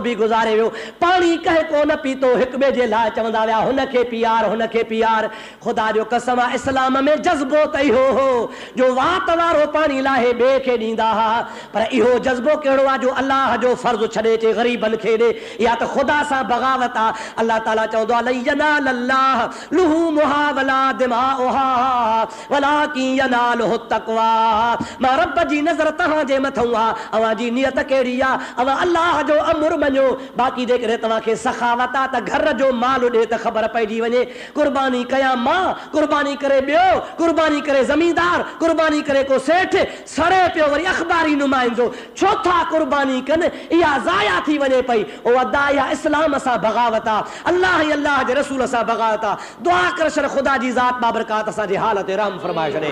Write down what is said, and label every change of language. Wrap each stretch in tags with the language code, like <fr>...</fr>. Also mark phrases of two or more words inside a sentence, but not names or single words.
<sd>बि गुज़ारे वियो पाणी कंहिं कोन पीतो हिक ॿिए जे लाइ चवंदा विया हुनखे पीआर ख़ुदा जो कसम आहे इस्लाम में जज़्बो त इहो हो जो वात वारो पाणी लाहे ॿिए खे ॾींदा हुआ पर इहो जज़्बो कहिड़ो आहे जो अलाह जो फ़र्ज़ु छॾे अचे ग़रीबनि खे ॾे या त ख़ुदा सां बग़ावत आहे अलाह ताला चवंदो आहे</sd> <ar>لن ينال الله لحومها ولا دماؤها ولكن يناله التقوى</ar> <sd>मां रब जी नज़र तव्हां जे मथां आहे अव्हां जी नियत कहिड़ी आहे अव्हां अलाह जो अमर मञो बाक़ी जेकॾहिं तव्हांखे सखावत आहे त घर जो माल ॾे त ख़बर पइजी वञे कुर्बानी कयां मां कुर्बानी करे ॿियो कुर्बानी करे ज़मींदार कुर्बानी करे को सेठ सड़े पियो वरी अख़बारी नुमाइंदो छो था कुर्बानी कनि इहा ज़ाया थी वञे पई उहो अदा इहा इस्लाम सां बग़ावत आहे अलाह जे रसूल सां बग़ावत आहे दुआ कर शर ख़ुदा जी ज़ात बाबरकात असांजे हालत रहम फरमाए छॾे।</sd>